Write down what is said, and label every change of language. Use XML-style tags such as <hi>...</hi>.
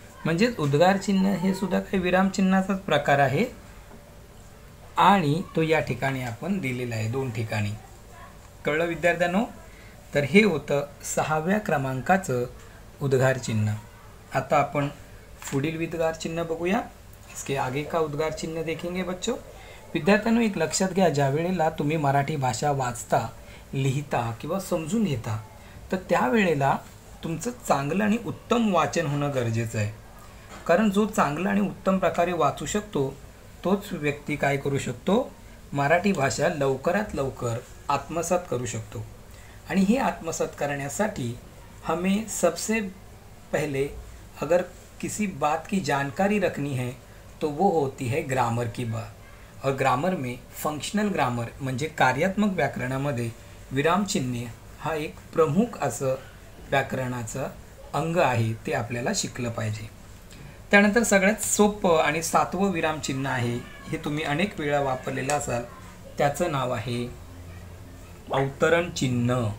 <mr>म्हणजेच उद्गार चिन्ह हे सुद्धा काही विराम चिन्हाचाच प्रकार आहे आणि तो या ठिकाणी आपण दिलेला आहे, 2 ठिकाणी. कळलं विद्यार्थ्यांनो? तर हे होतं 6व्या क्रमांकाचं उद्गार चिन्ह. आता आपण पुढील उद्गार चिन्ह बघूया.</mr> <hi>इसके आगे का उद्गार चिन्ह देखेंगे बच्चों.</hi> <mr>विद्यार्थ्यांनो, एक लक्षात घ्या, ज्या वेळेला तुम्ही मराठी भाषा वाचता, लिहिता किंवा समजून घेता तर त्यावेळेला तुमचं चांगलं आणि उत्तम वाचन होणं गरजेचं आहे. कारण जो चांगलं आणि उत्तम प्रकारे वाचू शकतो तोच व्यक्ती काय करू शकतो, मराठी भाषा लवकरात लवकर आत्मसात करू शकतो. आणि हे आत्मसात करण्यासाठी</mr> <hi>हमें सबसे पहले अगर किसी बात की जानकारी रखनी है तो वो होती है ग्रामर की बात. और ग्रामर में फंक्शनल ग्रामर</hi> <mr>म्हणजे कार्यात्मक व्याकरणामध्ये विरामचिन्हे हा एक प्रमुख असं व्याकरणाचं अंग आहे, ते आपल्याला शिकलं पाहिजे. त्यानंतर सगळ्यात सोपं आणि 7वं विरामचिन्ह आहे, हे तुम्ही अनेक वेळा वापरलेलं असाल, त्याचं नाव आहे अवतरण चिन्ह.</mr>